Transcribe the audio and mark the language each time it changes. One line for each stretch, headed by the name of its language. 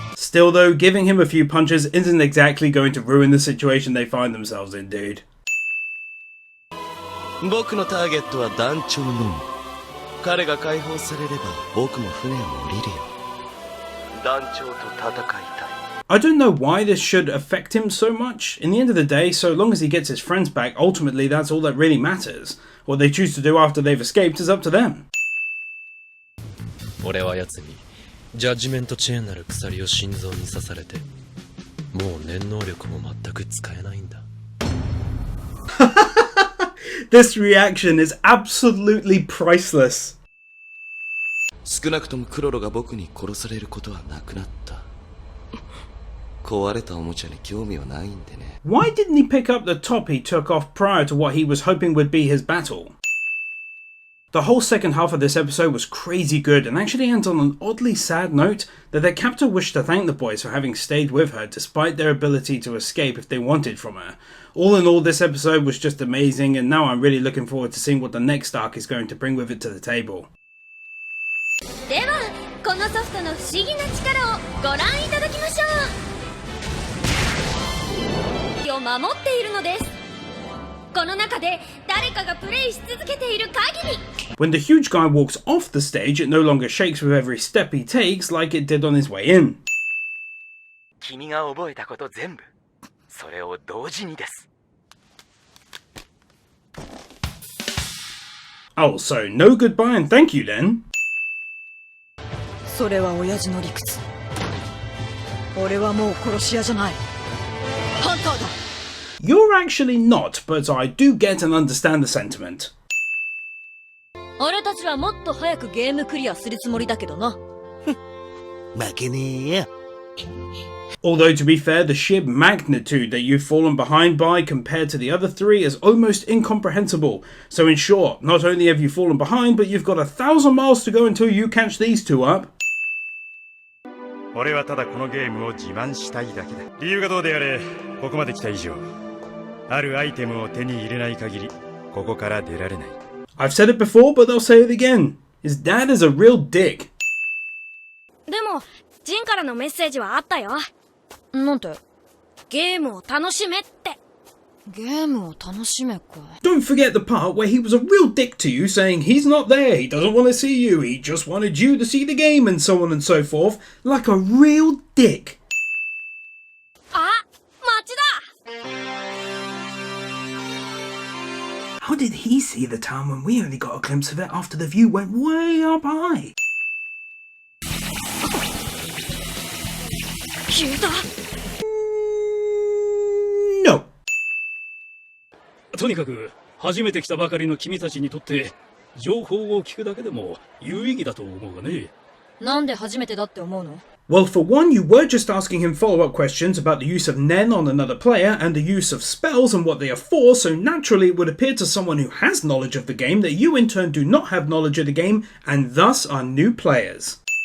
English: Still though, giving him a few punches isn't exactly going to ruin the situation they find themselves in, dude.
Japanese: 僕のターゲットは団長のみ。彼が解放されれば僕も船を降りるよ。団長と戦いたい。
English: I don't know why this should affect him so much. In the end of the day, so long as he gets his friends back, ultimately that's all that really matters. What they choose to do after they've escaped is up to them.
Japanese: 俺は奴にジャッジメントチェーンなる鎖を心臓に刺されて、もう念能力も全く使えないんだ。
English: This reaction is absolutely priceless.
Japanese: 少なくともクロロが僕に殺されることはなくなった。壊れたおもちゃに興味はないんでね。
English: Why didn't he pick up the top he took off prior to what he was hoping would be his battle? The whole second half of this episode was crazy good and actually ends on an oddly sad note that their captor wished to thank the boys for having stayed with her despite their ability to escape if they wanted from her. All in all, this episode was just amazing, and now I'm really looking forward to seeing what the next arc is going to bring with it to the table.
Japanese: ではこのソフトの不思議な力をご覧いただきましょう。を守っているのです。この中で誰かがプレイし続けている限り。
English: When the huge guy walks off the stage, it no longer shakes with every step he takes like it did on his way in.
Japanese: 君が覚えたこと全部、それを同時にです。
English: Oh, so no goodbye and thank you then?
Japanese: それは親父の理屈。俺はもう殺し屋じゃない。ハンターだ。
English: You're actually not, but I do get and understand the sentiment.
Japanese: 俺たちはもっと早くゲームクリアするつもりだけどな。負けねえよ。
English: Although to be fair, the sheer magnitude that you've fallen behind by compared to the other 3 is almost incomprehensible. So in short, not only have you fallen behind, but you've got 1,000 miles to go until you catch these 2 up.
Japanese: 俺はただこのゲームを自慢したいだけだ。理由がどうであれ、ここまで来た以上、あるアイテムを手に入れない限り、ここから出られない。
English: I've said it before, but I'll say it again. His dad is a real dick.
Japanese: でもジンからのメッセージはあったよ。なんて？ゲームを楽しめって。ゲームを楽しめか。
English: Don't forget the part where he was a real dick to you, saying he's not there, he doesn't want to see you, he just wanted you to see the game, and so on and so forth. Like a real dick.
Japanese: あ、町だ。
English: How did he see the town when we only got a glimpse of it after the view went way up high?
Japanese: 消えた。
English: No.
Japanese: とにかく初めて来たばかりの君たちにとって情報を聞くだけでも有意義だと思うがね。なんで初めてだって思うの？
English: Well, for one, you were just asking him follow-up questions about the use of Nen on another player and the use of spells and what they are for, so naturally it would appear to someone who has knowledge of the game that you in turn do not have knowledge of the game and thus are new players.